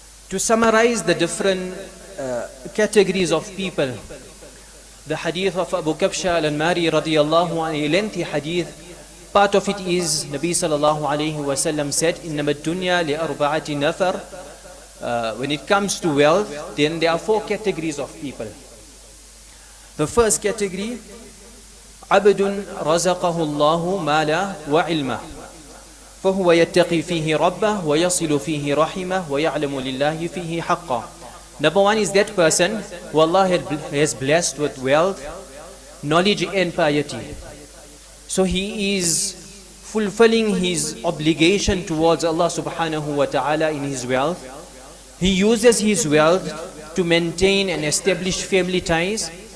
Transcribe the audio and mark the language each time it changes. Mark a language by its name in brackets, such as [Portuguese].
[English] To summarize the different categories of people, the hadith of Abu Kabsha al-Anmari radiyallahu anhu, a lengthy hadith. Part of it is Nabi sallallahu alayhi wa sallam said, [Arabic] إِنَّمَا الدُّنْيَا لِأَرْبَعَةِ نَفَرٍ. [English] When it comes to wealth, then there are 4 categories of people. The first category, [Arabic] عَبْدٌ رَزَقَهُ اللَّهُ مَالًا وَعِلْمًا فهو يتقي فيه ربه ويصل فيه رحمه ويعلم لله فيه حقا. [English] Number one is that person who Allah has blessed with wealth, knowledge and piety. So he is fulfilling his obligation towards Allah subhanahu wa ta'ala in his wealth. He uses his wealth to maintain and establish family ties.